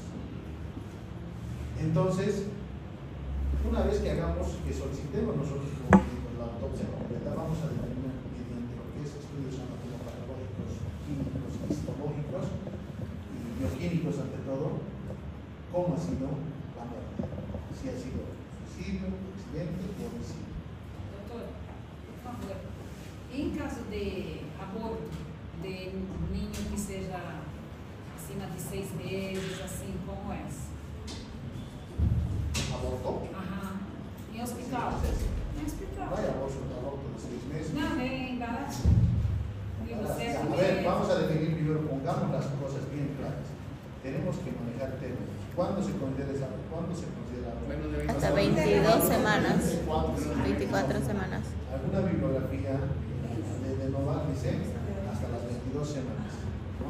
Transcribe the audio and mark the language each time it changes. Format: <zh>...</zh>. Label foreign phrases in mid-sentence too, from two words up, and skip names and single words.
<es>Entonces, una vez que solicitemos nosotros como médicos la autopsia completa, vamos a determinar mediante lo que es estudios anatomopatológicos, químicos, histológicos y bioquímicos ante todo, cómo ha sido la muerte. Si ha sido suicidio, accidente o homicidio.</es> <pt>Doutor, por favor, em caso de aborto de um ninho que seja acima de 6 meses, assim, como é?</pt> <es>¿Aborto?</es> <pt>Ajá. Em hospital? Em hospital.</pt> <es>No hay aborto de 6 meses.</es> <pt>Não, em embaraço. Digo, 7</pt> <es>A ver,</es> <pt>meses.</pt> <es>vamos a definir primero, pongamos las cosas bien claras. Tenemos que manejar términos. ¿Cuándo se considera</es> <pt>Menos de</pt> <es>Hasta 22 semanas. 24 semanas. alguna bibliografía de Novar dice hasta las 22 semanas, ¿no?</es>